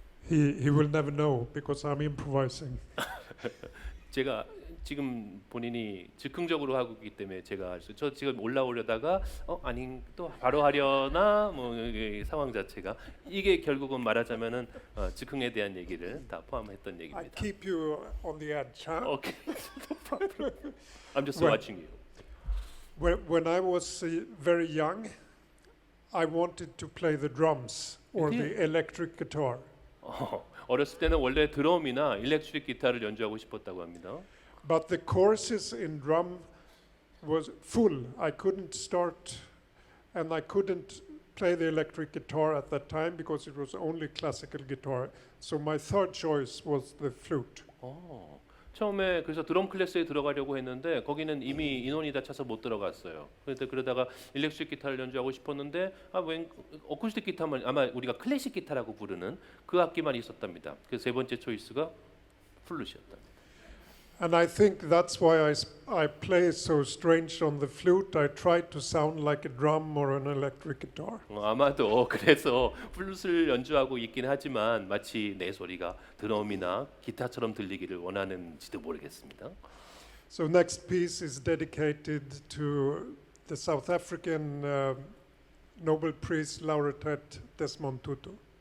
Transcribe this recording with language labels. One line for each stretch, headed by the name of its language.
English: he will never know because I'm improvising.
Korean: 제가 지금 본인이 즉흥적으로 하고 있기 때문에 제가 저 지금 올라오려다가 아닌 또 바로 하려나 뭐 이 상황 자체가 이게 결국은 말하자면은 즉흥에 대한 얘기를 다 포함했던
English: I
Korean: 얘기입니다.
English: keep you on the edge, huh? Okay, no problem. I'm just Well- watching you. When I was very young, I wanted to play the drums or Yeah. the electric guitar.
Korean: 어렸을 때는 원래 드럼이나 일렉트릭 기타를 연주하고 싶었다고 합니다.
English: But the courses in drum was full. I couldn't start, and I couldn't play the electric guitar at that time because it was only classical guitar. So my third choice was the flute.
Korean: 처음에 그래서 드럼 클래스에 들어가려고 했는데 거기는 이미 인원이 다 차서 못 들어갔어요. 그런데 그러다가 일렉트릭 기타를 연주하고 싶었는데 웬 어쿠스틱 기타만 아마 우리가 클래식 기타라고 부르는 그 악기만 있었답니다. 그래서 세 번째 초이스가 플룻이었다.
English: And I think that's why I play so strange on the flute. I try to sound like a drum or an electric guitar.
Korean: 아마도 그래서 플룻을 연주하고 있긴 하지만 마치 내 소리가 드럼이나 기타처럼 들리기를 원하는지도 모르겠습니다.
English: So next piece is dedicated to the South African Nobel Prize laureate Desmond Tutu.